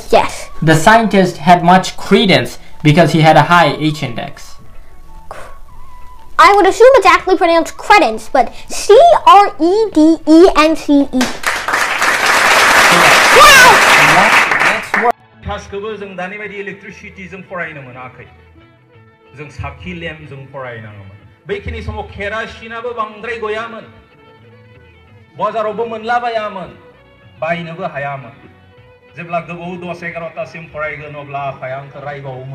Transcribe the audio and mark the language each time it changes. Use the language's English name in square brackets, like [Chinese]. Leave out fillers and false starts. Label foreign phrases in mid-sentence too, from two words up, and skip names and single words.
[English] Yes. The scientist had much credence because he had a high H-index. I would assume it's actually pronounced credence, but C-R-E-D-E-N-C-E. Wow! Next word. [Bodo] गासैबो जों दानि बायदि इलेक्ट्रिसिटिजों फरायनो मोनाखै। जों साखि लेम्पजों फरायनाङोमोन। बेखिनि समाव केरासिनाबो बांद्राय गयामोन। बाजारावबो मोनलाबायामोन, बायनोबो हायामोन। जेब्ला गोबाव 10-11तासिम फरायगोन अब्ला आफाया आंखौ रायबावोमोन।